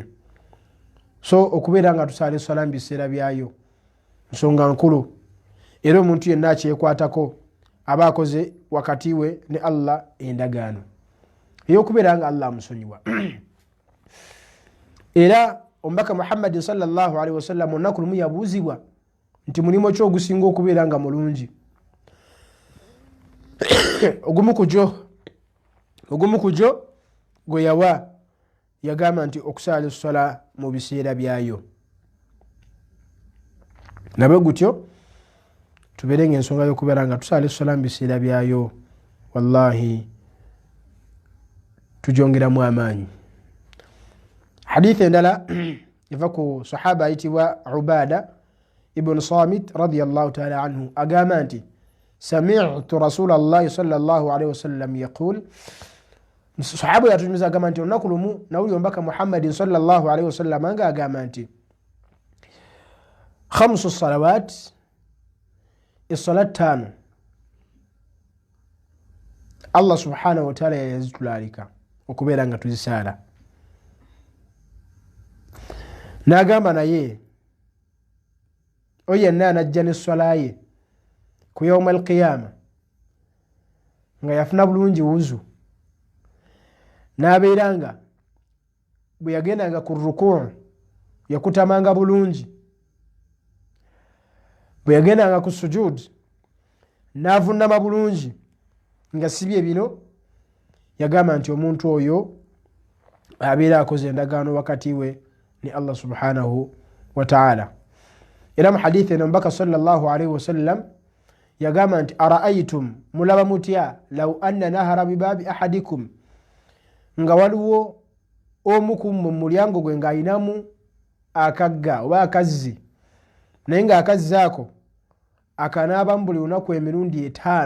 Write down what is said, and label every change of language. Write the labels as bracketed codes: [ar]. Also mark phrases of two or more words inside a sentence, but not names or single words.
[lg] So okubeera nga tusaala esswala mu biseera byayo nsonga nkulu, era omuntu yenna akyekwatako aba akoze wakati we ne Allah endagaano ey'okubeera nga Allah amusonyiwa. Era omubaka Muhammad [ar] صلى الله عليه وسلم [lg] olunaku lumu yabuuzibwa nti mulimo ki ogusinga okubeera nga mulungi? ogumu ku gyo gwe yawa yagamba nti okusaala esswala mu biseera byayo. Nabwe gutyo tubeere ng'ensonga y'okubeera nga tusaala esswala mu biseera byayo wallahi tugyongeramu amaanyi. Hadithi endala eva ku sahaba ayitibwa Ubada ibn Samit [ar] رضي الله تعالى عنه [lg] agamba nti [ar] سمعت رسول الله صلى الله عليه وسلم يقول, [lg] sahaba yatujumiza agamba nti olunaku lumu nawulira omubaka Muhammadin [ar] صلى الله عليه وسلم [lg] nga agamba nti [ar] خمس صلوات، الصلاة [lg] 5 Allah [ar] سبحانه وتعالى [lg] yazitulalika okubeera nga tuzisaala. N'agamba naye oyo yenna anajja n'esswala ye ku [ar] يوم القيامة [lg] nga yafuna bulungi wuzu, n'abeera nga bwe yagendanga ku rukuu yakutamanga bulungi, bwe yagendanga ku sujud n'avunnama bulungi nga sibye bino, yagamba nti omuntu oyo abeera akoze endagaano wakati we ni Allah [ar] سبحانه وتعالى. [lg] Era mu hadithi eno mbaka [ar] صلى الله عليه وسلم [lg] yagamba nti araaitum, mulaba mutya [ar] لو أن نهرا بباب أحدكم, [lg] nga waliwo omu ku mu mulyango gwe ng'ayinamu akagga oba akazzi, naye ng'akazzi ako akanaabamu buli lunaku emirundi 5.